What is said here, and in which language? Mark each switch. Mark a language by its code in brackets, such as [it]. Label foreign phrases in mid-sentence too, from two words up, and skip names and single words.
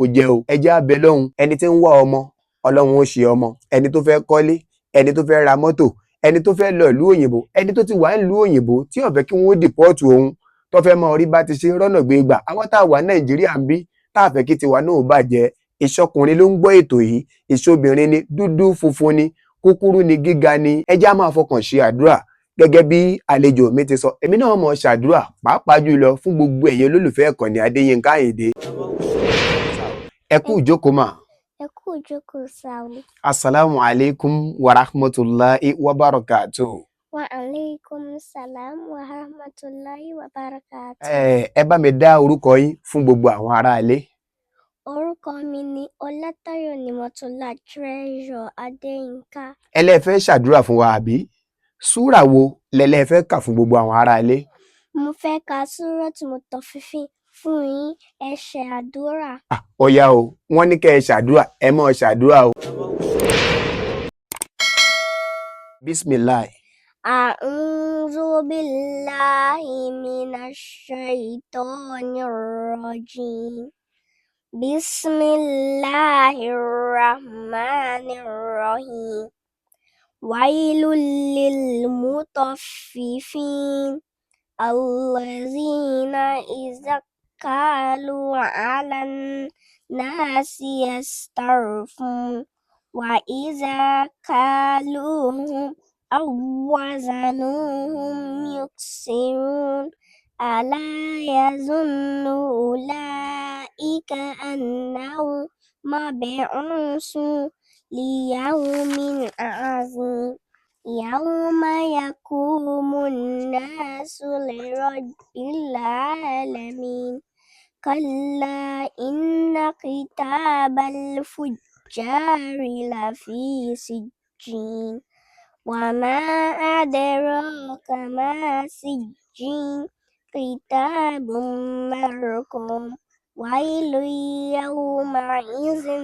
[yo] jẹ́ o ẹ jẹ́ á bẹ lọ́hùn ẹni tí ń wá ọmọ ọlọ́run ó ṣe ọmọ ẹni tó fẹ́ kọ́lé ẹni tó fẹ́ ra mọ́tò ẹni tó fẹ́ lọ ìlú òyìnbó ẹni tó ti wà nílùú òyìnbó tí ó fẹ́ kí wọ́n dìpọ́ọ̀tù òun tó fẹ́ mọ orí bá ti ṣe rọ́nà gbé gbà àwọn tá a wà Nàìjíríà ń bí tá a fẹ́ kí tiwa náà bàjẹ́ ìṣọkùnrin ló ń gbọ́ ètò yìí ìṣobìnrin ni dúdú funfun ni kúkúrú ni gíga ni ẹ jẹ́ á máa fọkàn ṣe àdúrà gẹ́gẹ́ bí àlejò mi ti sọ èmi náà mọ̀ ṣàdúrà pàápàá jùlọ fún gbogbo ẹ̀yin olólùfẹ́ ìkànnì Adéyínká Àyìndé. ẹ kú ìjókòó mà. ẹ kú ìjókòó sáà. [ar] السلام عليكم ورحمة الله وبركاته. وعليكم السلام ورحمة الله وبركاته. [yo] ẹ bá mi dá orúkọ yín fún gbogbo àwọn ará ilé. Orúkọ mi ni Ọlátayọ̀ Nímọ̀tọ́lá Treasure Adéyínká. ẹlẹ́fẹ́ ṣàdúrà fún wa àbí súrà wo lẹ́lẹ́fẹ́ kà fún gbogbo àwọn ará ilé. Mo fẹ́ ka súrọ̀tù Mutaffifin fún yín, ẹ ṣe àdúrà. ọ̀yá o wọ́n ní kẹ́ ẹ ṣàdúrà ẹ mọ̀ ṣàdúrà o. [ar] Bismillah. أعوذ بالله من الشيطان الرجيم. بسم الله الرحمن الرحيم. ويل للمطففين الذين إذا اكتالوا على الناس يستوفون وإذا كالوهم أو وزنوهم يخسرون ألا يظن أولئك أنهم مبعوثون ليوم عظيم. يوم يقوم الناس لرب العالمين كلا إن كتاب الفجار لفي سجين وما أدراك ما سجين كتاب مرقوم ويل يومئذ